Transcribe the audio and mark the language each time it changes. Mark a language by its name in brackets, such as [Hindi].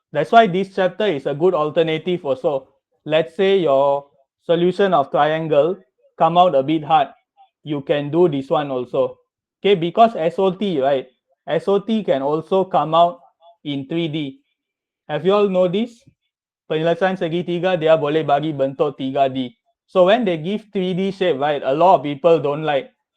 [English] That's why this chapter is a good alternative also. Let's say your solution of triangle come out a bit hard. You can do this one also. Okay, because SOT, right? SOT can also come out in 3D. Have you all know this? [Malay] Penyelesaian segitiga dia boleh bagi bentuk 3D. [English] So when they give 3D shape, right, a lot of people don't like.